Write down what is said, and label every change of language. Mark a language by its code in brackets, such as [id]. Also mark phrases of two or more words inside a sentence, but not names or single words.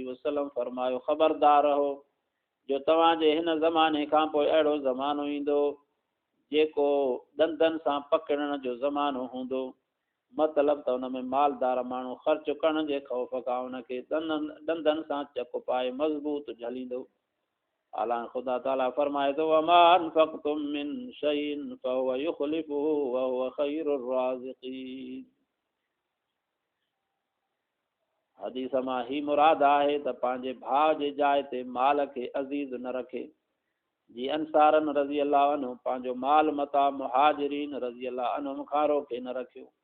[sd] वसल्लम फरमायो ख़बरदार रहो जो तव्हांजे हिन ज़माने खां पोइ अहिड़ो ज़मानो ईंदो जेको ॾंदनि सां पकिड़ण जो ज़मानो हूंदो मतिलबु त हुन में मालदार माण्हू ख़र्चु करण जे ख़ौफ़ खां हुनखे ॾंदनि सां चक पाए मज़बूत झलींदो हालां ख़ुदा ताला फरमाए थो [ar] وما أنفقتم من شيء فهو يخلفه وهو خير الرازقين [sd] हदीस मां ही मुराद आहे त पंहिंजे भाउ जे जाइ ते माल खे अज़ीज़ न रखे जीअं अंसारनि [ar] رضي الله عنه [sd] पंहिंजो माल मता मुहाजिरीन [ar] رضي الله عنهم [sd] खां रोके न रखियो